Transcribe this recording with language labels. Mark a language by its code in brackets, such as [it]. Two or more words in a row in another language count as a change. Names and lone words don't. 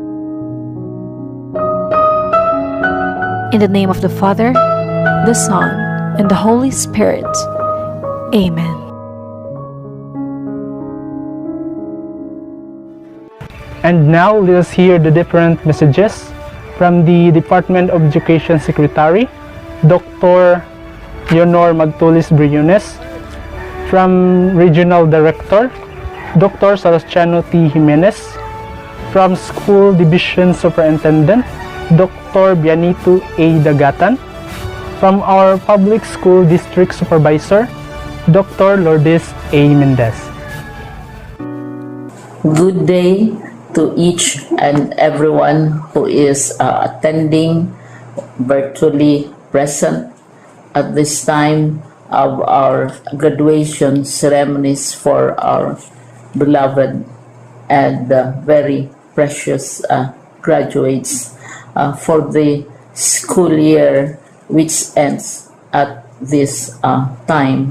[en] In the name of the Father, the Son, and the Holy Spirit. Amen. And now let us hear the different messages from the Department of Education Secretary, Dr. Leonor Magtulis Briones, from Regional Director, Dr. Sebastiano T. Jimenez, from School Division Superintendent, Dr. Bianito A. Dagatan, from our Public School District Supervisor, Dr. Lourdes A. Mendez. Good day to each and everyone who is attending virtually present at this time of our graduation ceremonies for our beloved and very precious graduates for the school year which ends at this time.